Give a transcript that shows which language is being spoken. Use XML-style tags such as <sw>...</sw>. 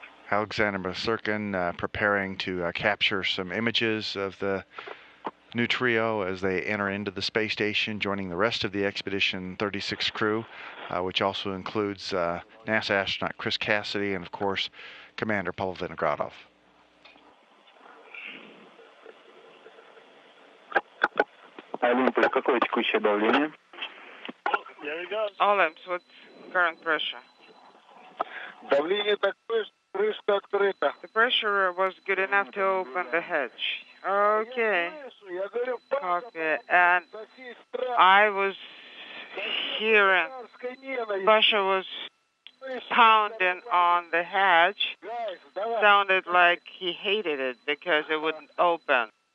<en>Alexander Masurkin preparing to capture some images of the new trio as they enter into the space station, joining the rest of the Expedition 36 crew, which also includes NASA astronaut Chris Cassidy and, of course, Commander Pavel Vinogradov.</en> <ru>Olympus, какое текущее давление?</ru> <en>Olympus, what's current pressure?</en> <ru>Давление такое, что крышка открыта.</ru> <en>The pressure was good enough to open the hatch. Okay. Copy. And I was hearing Basha was pounding on the hatch. Sounded like he hated it because it wouldn't open.</en>